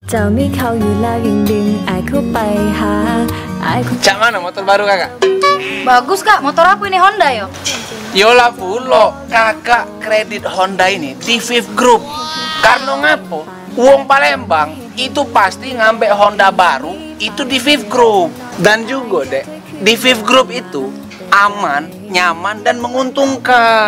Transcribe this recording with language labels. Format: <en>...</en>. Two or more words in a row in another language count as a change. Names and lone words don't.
<th>เจ้ามีเขาอยู่แล้วยังดึงไอ้เข้าไปหาไอ้</th> <id>Cak mana motor baru kakak? Bagus kak, motor apa ini? Honda yo? Yola Fulo, kakak kredit Honda ini di Fifth Group. Karena ngapo? Uang Palembang itu pasti ngambil Honda baru itu di Fifth Group. Dan juga dek, di Fifth Group itu aman, nyaman, dan menguntungkan.</id>